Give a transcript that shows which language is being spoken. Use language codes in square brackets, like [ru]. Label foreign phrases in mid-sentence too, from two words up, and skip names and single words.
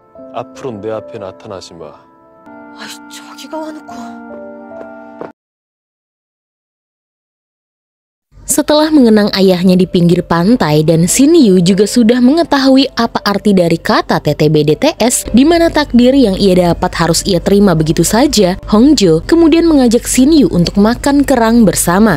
[ko] 앞으로 내 앞에 나타나지 마. 아이, 저기가 와놓고. [id] Setelah mengenang ayahnya di pinggir pantai dan Shin Yu juga sudah mengetahui apa arti dari kata TTBDTS, di mana takdir yang ia dapat harus ia terima begitu saja, Hongjo kemudian mengajak Shin Yu untuk makan kerang bersama.